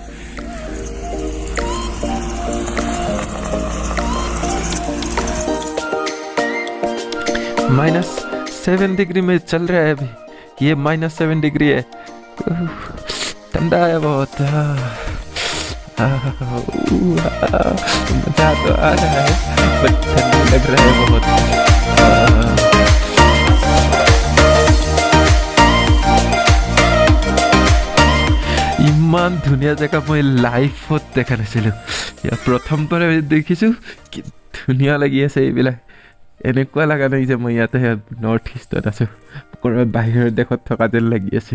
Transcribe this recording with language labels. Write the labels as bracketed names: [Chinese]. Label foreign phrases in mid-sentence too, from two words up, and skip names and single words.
[Hindi] -7 डिग्री में चल रहा है अभी। ये -7 डिग्री है, ठंडा है बहुत। मजा तो आ रहा है बट ठंडा लग रहा है बहुत। [Assamese] ইমান ধুনীয়া জেগা মই লাইফত দেখা নাছিলোঁ। ইয়াৰ প্ৰথমবাৰে দেখিছোঁ, কি ধুনীয়া লাগি আছে এইবিলাক। এনেকুৱা লগা নাই যে মই ইয়াতে নৰ্থ ইষ্টত আছোঁ, ক'ৰবাত বাহিৰৰ দেশত থকা যেন লাগি আছে।